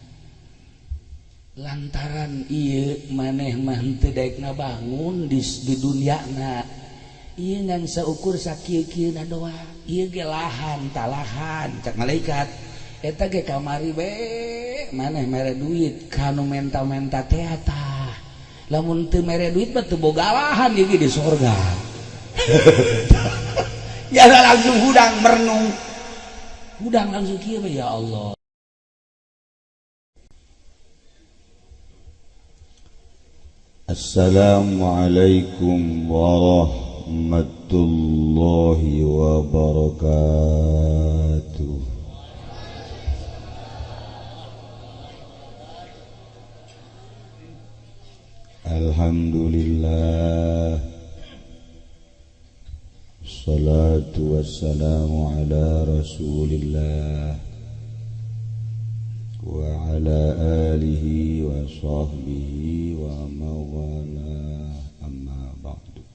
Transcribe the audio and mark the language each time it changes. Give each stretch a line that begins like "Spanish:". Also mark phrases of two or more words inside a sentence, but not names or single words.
Sundanese: lantaran ieu maneh mah teu daek ngabangun di duniana ieu ngan saukur sakieu-kieuna doang ieu ge lahan talahan cak malaikat eta ge kamari be maneh mere duit kanu menta-menta teh tah lamun teu mere duit mah teu boga lahan ieu ge di sorga ya langsung hudang merenung hudang langsung kieu
Arabic: يا الله. السلام عليكم ورحمة الله وبركاته. الحمد لله الصلاة والسلام على رسول الله وعلى آله وصحبه وموالا أما بعد.